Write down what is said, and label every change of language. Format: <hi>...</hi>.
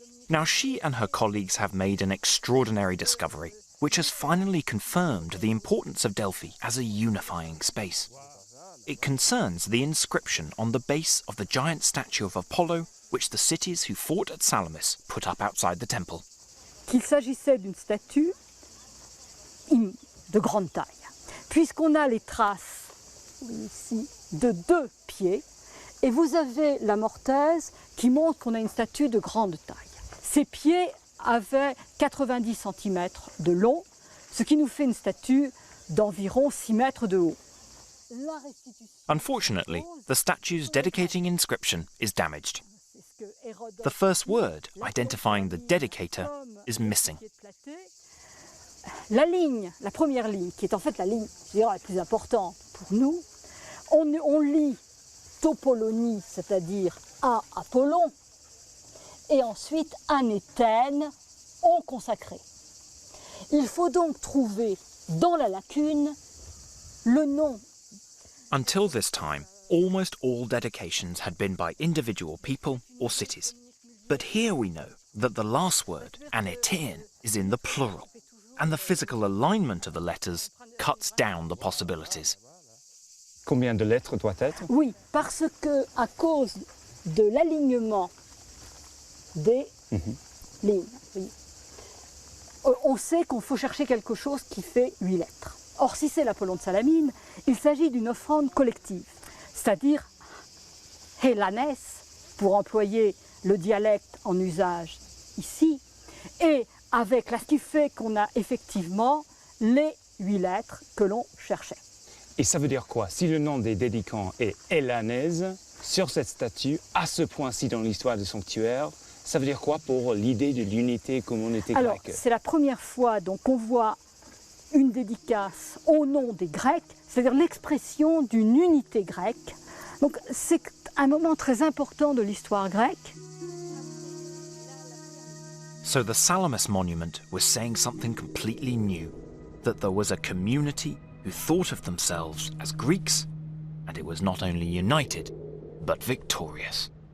<en>Now she and her colleagues have made an extraordinary discovery, which has finally confirmed the importance of Delphi as a unifying space. it concerns the inscription on the base of the giant statue of Apollo which the cities who fought at Salamis put up outside the temple.</en> <fr>Qu'il s'agissait d'une statue de grande taille, puisqu'on a les traces ici de 2 pieds, et vous avez la mortaise qui montre qu'on a une statue de grande taille. Ces pieds avaient 90 cm de long, ce qui nous fait une statue d'environ 6 mètres de haut.</fr> <en>Unfortunately, the statue's dedicating inscription is damaged. The first word identifying the dedicator is missing.</en> <fr>La ligne, la première ligne, qui est en fait la ligne la plus importante pour nous, on lit Topolonie, c'est-à-dire à Apollon, et ensuite anéthène, on consacré. Il faut donc trouver dans la lacune le nom.</fr> <en>Until this time, almost all dedications had been by individual people or cities. But here we know that the last word, anetein, is in the plural, and the physical alignment of the letters cuts down the possibilities.</en> <fr>Combien de lettres doit être? Oui, parce que à cause de l'alignement des lignes, oui, on sait qu'on faut chercher quelque chose qui fait 8 lettres. Or, si c'est l'Apollon de Salamine, il s'agit d'une offrande collective, c'est-à-dire hélanès, pour employer le dialecte en usage ici, et avec ce qui fait qu'on a effectivement les 8 lettres que l'on cherchait. Et ça veut dire quoi? Si le nom des dédicants est hélanaise, sur cette statue, à ce point-ci dans l'histoire du sanctuaire, ça veut dire quoi pour l'idée de l'unité communauté grecque? Alors, c'est la première fois donc qu'on voit une dédicace au nom des Grecs, c'est-à-dire l'expression d'une unité grecque. Donc c'est un moment très important de l'histoire grecque.</fr> <en>So the Salamis monument was saying something completely new, that there was a community who thought of themselves as Greeks, and it was not only united, but victorious.</en>